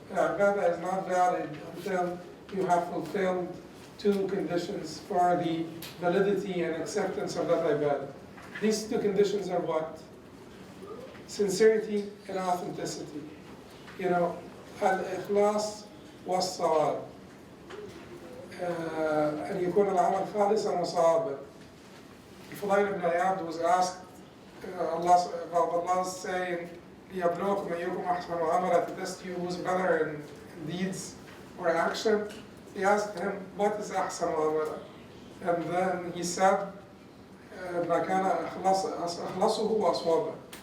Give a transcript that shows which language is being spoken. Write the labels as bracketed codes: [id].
[en] Ibadah is not valid until you have fulfilled two conditions for the validity and acceptance of that ibadah. These two conditions are what? Sincerity and authenticity. [ar] Al-Ikhlas was-Sawab. أن يكون العمل خالصا وصوابا. [en] Fudail ibn Iyad was asked about Allah's saying, [ar] لِيَبْلُوكُمْ أَيُّكُمْ أَحْسَنُ عَمَلًا, [en] to test you who's better in deeds or action. He asked him, what is [ar] أحسن عملا? [en] And then he said, [ar] ما كان أخلصه وأصوابه.